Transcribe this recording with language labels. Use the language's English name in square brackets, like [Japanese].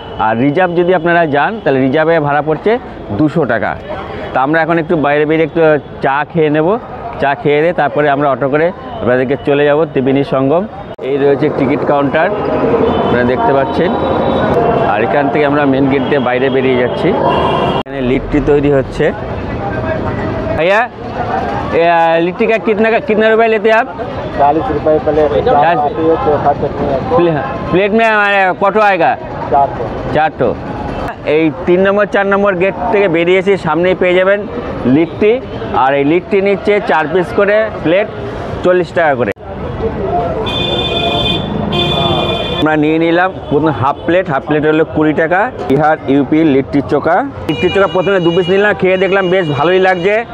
[Bangla] আর reserve যদি আপনারা যান তাহলে রিজার্ভে ভাড়া পড়ছে 200 টাকা। তা আমরা এখন একটু বাইরে বেরিয়ে একটু চা খেয়ে নেব। চা খেয়ে দিয়ে তারপরে আমরা অটো করে আপনাদেরকে চলে যাব ত্রিবেণী সঙ্গম। এই রয়েছে টিকিট কাউন্টার, আপনারা দেখতে পাচ্ছেন। আর এখান থেকে আমরা মেন गेट দিয়ে বাইরে বেরিয়ে যাচ্ছি। এখানে লিট্টি তৈরি হচ্ছে। [Hindi] भैया लिट्टी का कितना रुपये लेते हैं आप? 40 रुपये प्लेट। प्लेट में हमारे कटो आएगा? [Bangla] 4 এই 3 নম্বর 4 নম্বর গেট থেকে বেরিয়ে এসে সামনেই পেয়ে যাবেন লিট্টি। আর এই লিট্টি নিচ্ছে 4 পিস করে প্লেট, 40 টাকা করে। আমরা নিয়ে নিলাম প্রথমে হাফ প্লেট হলো 20 টাকা। বিহার ইউপি লিট্টি চোখা প্রথমে 2 পিস নিলাম, খেয়ে দেখলাম বেশ ভালোই লাগছে।